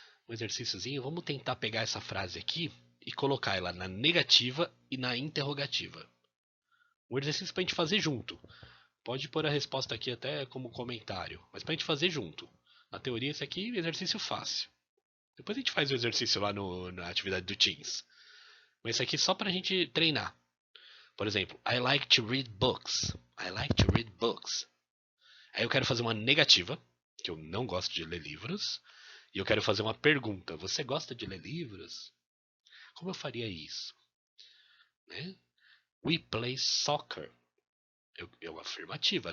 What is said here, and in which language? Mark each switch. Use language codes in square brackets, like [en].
[pt] Um exercíciozinho, vamos tentar pegar essa frase aqui e colocar ela na negativa e na interrogativa. Um exercício pra gente fazer junto. Pode pôr a resposta aqui até como comentário, mas pra gente fazer junto. Na teoria, esse aqui é exercício fácil. Depois a gente faz o exercício lá na atividade do Teams. Mas esse aqui é só pra gente treinar. [en] Por exemplo, I like to read books. I like to read books. [pt] Aí eu quero fazer uma negativa, que eu não gosto de ler livros. E eu quero fazer uma pergunta. Você gosta de ler livros? Como eu faria isso? Né? [en] We play soccer. [pt] Eu afirmativa.